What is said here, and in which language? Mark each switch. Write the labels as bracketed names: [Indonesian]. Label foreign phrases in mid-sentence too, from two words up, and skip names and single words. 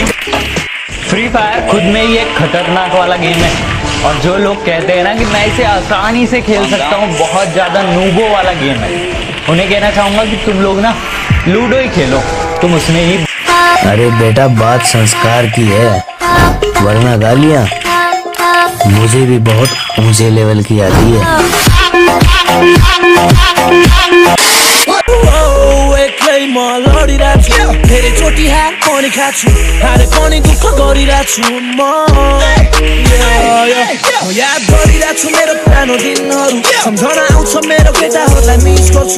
[Hindi] फ्री फायर खुद में ही एक खतरनाक वाला गेम है, और जो लोग कहते हैं ना कि मैं इसे आसानी से खेल सकता हूँ, बहुत ज़्यादा नूबो वाला गेम है, उन्हें कहना चाहूँगा कि तुम लोग ना लूडो ही खेलो, तुम उसमें ही। अरे बेटा, बात संस्कार की है, वरना गालियाँ मुझे भी बहुत ऊंचे लेवल की आती है। [Nepali] धेरै चोटी हात पनि खाछु, हारे पनि दुःख गरिरहेछु म। याद गरिरहेछु मेरो पुरानो दिनहरू, सम्झना आउँछ मेरो केटाहरूलाई मिस गर्छु।